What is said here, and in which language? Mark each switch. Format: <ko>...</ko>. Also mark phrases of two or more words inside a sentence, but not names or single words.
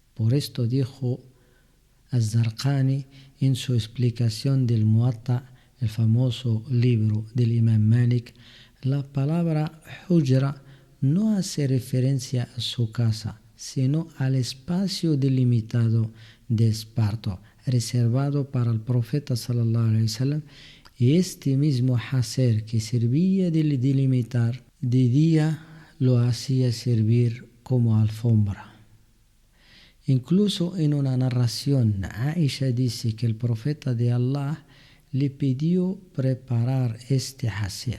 <es>Por esto dijo: al-Zarqani en su explicación del Muwatta, el famoso libro del Imam Malik, la palabra hujra no hace referencia a su casa, sino al espacio delimitado de esparto, reservado para el profeta</es> <ar>صلى الله عليه وسلم,</ar> <es>y este mismo hacer que servía de delimitar de día lo hacía servir como alfombra. Incluso en una narración, Aisha dice que el profeta de Allah le pidió preparar este hacer.</es>